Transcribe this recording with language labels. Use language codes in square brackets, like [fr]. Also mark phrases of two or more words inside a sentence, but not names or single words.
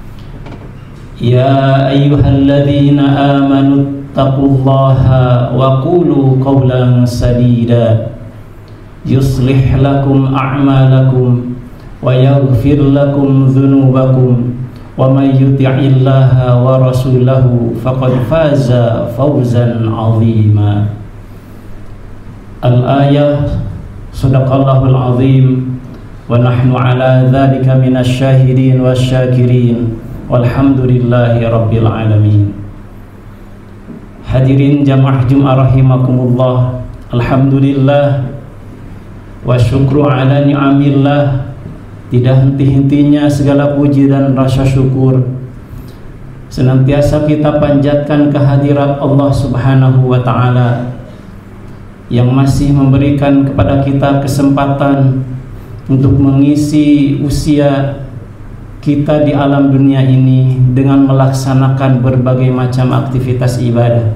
[ar] يا أيها الذين آمنوا اتقوا الله وقولوا قولا سديدا يصلح لكم أعمالكم ويغفر لكم ذنوبكم ومن يطع الله ورسوله فقد فاز فوزا عظيما. الآية صدق الله العظيم ونحن على ذلك من الشاهدين والشاكرين والحمد لله رب العالمين. [id] Hadirin jamaah Jumat [ar] رحمكم الله الحمد لله والشكر على نعم الله. [id] Tidak henti-hentinya segala puji dan rasa syukur senantiasa kita panjatkan kehadirat [ar] الله سبحانه وتعالى [id] yang masih memberikan kepada kita kesempatan untuk mengisi usia kita di alam dunia ini dengan melaksanakan berbagai macam aktivitas ibadah.